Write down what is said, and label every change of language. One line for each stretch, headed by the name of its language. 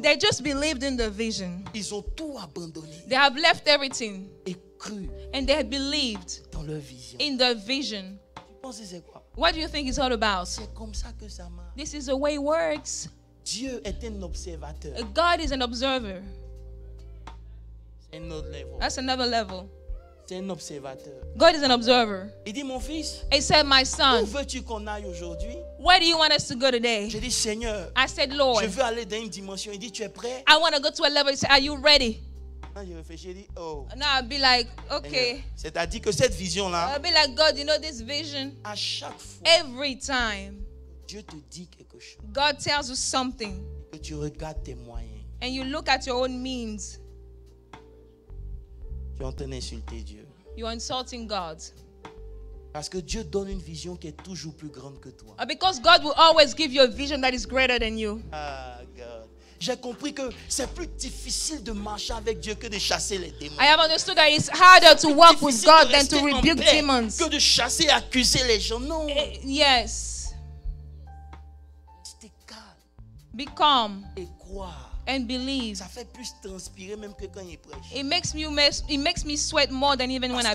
English: they just believed in the vision.
French: Ils ont tout abandonné
English: They have left everything
French: et cru
English: and they have believed
French: dans leur vision.
English: in the vision.
French: Tu penses que c'est quoi?
English: What do you think it's all about?
French: C'est comme ça que ça marche.
English: This is the way it works.
French: Dieu est un observateur.
English: God is an observer.
French: C'est un autre level.
English: That's another level.
French: C'est un observateur.
English: God is an observer.
French: Il dit, mon fils,
English: He said, my
French: où
English: son,
French: veux-tu qu'on aille aujourd'hui?
English: where do you want us to go today?
French: J'ai dit, Seigneur,
English: I said, Lord,
French: je veux aller dans une dimension. Il dit, tu es prêt?
English: I want to go to a level. He said, are you ready?
French: Quand j'ai réfléchi, j'ai dit, oh.
English: Now I'll be like, okay.
French: C'est-à-dire que cette vision-là,
English: I'll be like, God, you know this vision?
French: à chaque fois,
English: Every time
French: Dieu te dit quelque chose,
English: God tells you something
French: que tu regardes tes moyens,
English: and you look at your own means,
French: tu es en train d'insulter Dieu.
English: you're insulting God.
French: Parce que Dieu donne une vision qui est toujours plus grande que toi.
English: Because God will always give you a vision that is greater than you. Ah, God.
French: J'ai compris que c'est plus difficile de marcher avec Dieu que de chasser les démons.
English: I have understood that it's harder to walk with
French: Difficile
English: God
French: de
English: than to
French: rester en
English: rebuke
French: paix
English: demons.
French: que de chasser et accuser les gens. Non.
English: Yes.
French: Rester calme
English: Be calm
French: et croire.
English: and believe.
French: Ça fait plus transpirer même que quand il prêche.
English: It makes me sweat more than even when I